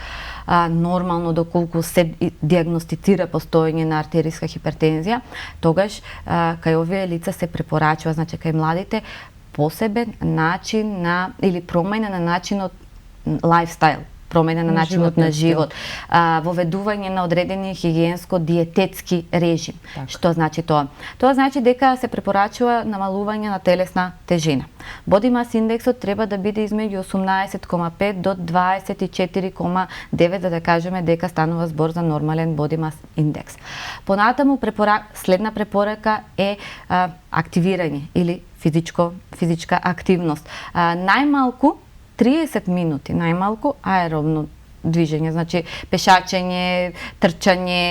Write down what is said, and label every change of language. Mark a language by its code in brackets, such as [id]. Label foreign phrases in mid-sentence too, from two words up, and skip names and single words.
[mk] Нормално доколку се дијагностицира постоење на артеријска хипертензија, тогаш кај овие лица се препорачува, значи кај младите, посебен начин на или промена на начинот лајфстайл, промена на начинот на живот, воведување на одредени хигиенско-диететски режим. Так. Што значи тоа? Тоа значи дека се препорачува намалување на телесна тежина. [en] Body mass [mk] индексот треба да биде измеѓу 18,5 до 24,9 за да кажеме дека станува збор за нормален [en] body mass [mk] индекс. Понатаму следна препорака е активирање или физичка активност. Најмалку 30 минути, најмалку аеробно движење, значи пешачење, трчање.